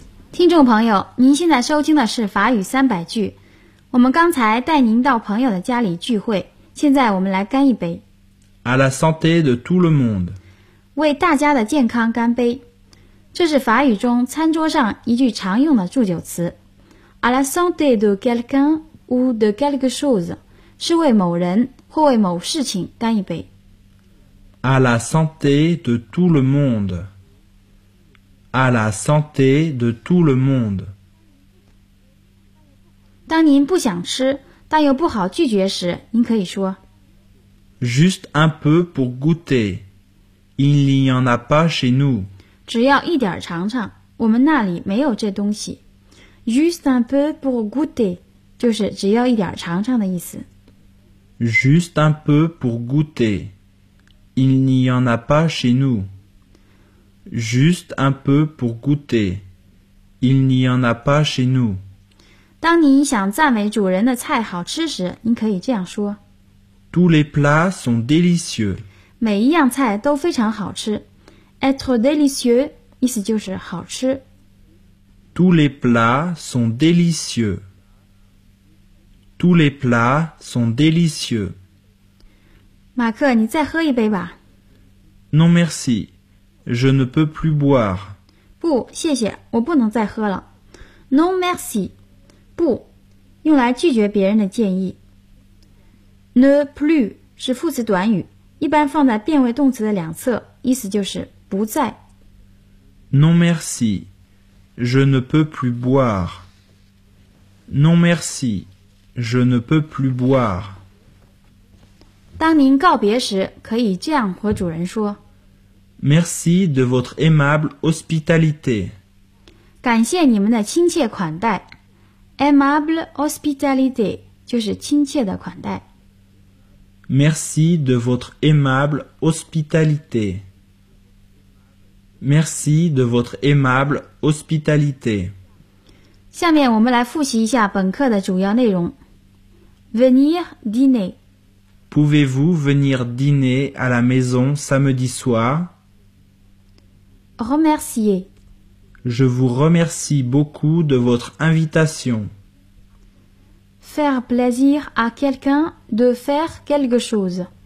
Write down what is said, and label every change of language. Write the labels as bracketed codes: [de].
[zh] 听众朋友，您现在收听的是法语三百句。我们刚才带您到朋友的家里聚会，现在我们来干一杯。 [fr] À la santé de tout le monde. [zh] 为大家的健康干杯。这是法语中餐桌上一句常用的祝酒词。 [fr] À la santé de quelqu'un ou de quelque chose. [zh] 是为某人或为某事情干一杯。 [fr] À la santé de tout le monde. À la santé de tout le monde. [zh] 当您不想吃但又不好拒绝时您可以说 [fr] Juste un peu pour goûter. Il n'y en a pas chez nous. [zh] 只要一点尝尝我们那里没有这东西。 [fr] Juste un peu pour goûter. [zh] 就是只要一点尝尝的意思。 [fr] Juste un peu pour goûter. Il n'y en a pas chez nous. Juste un peu pour goûter. Il n'y en a pas chez nous. [zh] 当您想赞美主人的菜好吃时，您可以这样说。 [fr] Tous les plats sont délicieux. [zh] 每一样菜都非常好吃。 [fr] Être délicieux, [zh] 意思就是好吃。 [fr] Tous les plats sont délicieux. Tous les plats sont délicieux. [zh] 马克，你再喝一杯吧。 [fr] Non, merci. Je ne peux plus boire. [zh] 不，谢谢，我不能再喝了。 [fr] Non, merci. [zh] 不，用来拒绝别人的建议。Ne plus 是副词短语，一般放在变位动词的两侧，意思就是不再。 [fr] Non, merci. Je ne peux plus boire. Non, merci. Je ne peux plus boire. [zh] 当您告别时，可以这样和主人说。 [fr] Merci de votre aimable hospitalité. [zh] 感谢你们的亲切款待。 [fr] Aimable hospitalité [zh] 就是亲切的款待。 [fr] Merci de votre aimable hospitalité. Merci de votre aimable hospitalité. [zh] 下面我们来复习一下本课的主要内容。 [fr] Venir dîner. Pouvez-vous venir dîner à la maison samedi soir? Remercier. Je vous remercie beaucoup de votre invitation. Faire plaisir à quelqu'un de faire quelque chose.